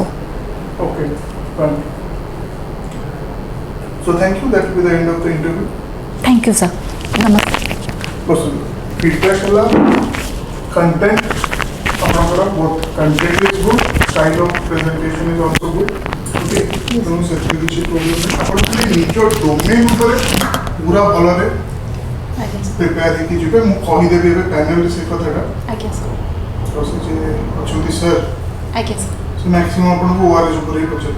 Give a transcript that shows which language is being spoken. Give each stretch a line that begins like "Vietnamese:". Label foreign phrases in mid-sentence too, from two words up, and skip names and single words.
English: Okay, fine. So thank you, that will be the end of the interview. Thank you, sir. Namaste. Person, feedback ହେଲା, content, ଆପଣଙ୍କର both content is good, style of presentation is also good.
Odia: Okay, ତେଣୁ ସେଥିରେ କିଛି ପ୍ରୋବ୍ଲେମ୍ ନାହିଁ. ଆପଣ ଖାଲି ନିଜ ଡୋମେନ୍ ଉପରେ ପୁରା ଭଲରେ ପ୍ରିପେୟାର ହେଇକି ଯିବେ. ମୁଁ କହିଦେବି ଏବେ ପ୍ୟାନେଲରେ ସେ କଥାଟା. ଆଜ୍ଞା ସାର୍. ତ ସେ ଯେ ଅଛନ୍ତି ସାର୍, ଆଜ୍ଞା ସାର୍. ସେ ମ୍ୟାକ୍ସିମମ୍ ଆପଣଙ୍କୁ ORS ଉପରେ ହିଁ ପଚାରିବେ.